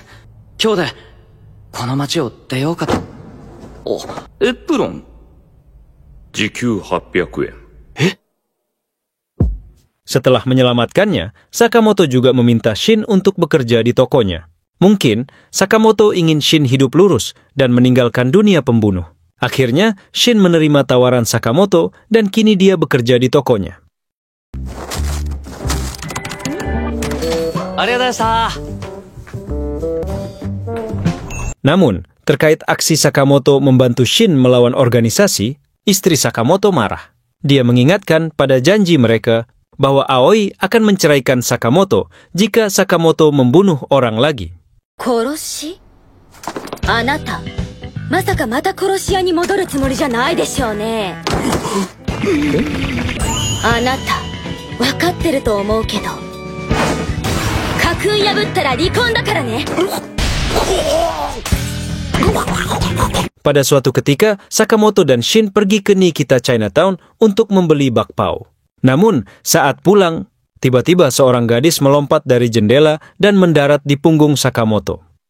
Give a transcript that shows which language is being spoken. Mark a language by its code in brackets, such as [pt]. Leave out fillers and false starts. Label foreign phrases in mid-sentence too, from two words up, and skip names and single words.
[ja] 今日でこの街を出ようかと。お、エプロン。時給800 yen. [id] Setelah menyelamatkannya, Sakamoto juga meminta Shin untuk bekerja di tokonya. Mungkin Sakamoto ingin Shin hidup lurus dan meninggalkan dunia pembunuh. Akhirnya, Shin menerima tawaran Sakamoto dan kini dia bekerja di tokonya. Namun, terkait aksi Sakamoto membantu Shin melawan organisasi, istri Sakamoto marah. Dia mengingatkan pada janji mereka bahwa Aoi akan menceraikan Sakamoto jika Sakamoto membunuh orang lagi. [ja] Koroshi? Anata, まさか また 殺し屋 に 戻る つもり じゃ ない でしょう ね? あなた、わかってる と 思う けど. 家訓 破ったら 離婚 だから ね. [id] Pada suatu ketika, Sakamoto dan Shin pergi ke Nikita Chinatown untuk membeli bakpao. Namun, saat pulang, tiba-tiba seorang gadis melompat dari jendela dan mendarat di punggung Sakamoto.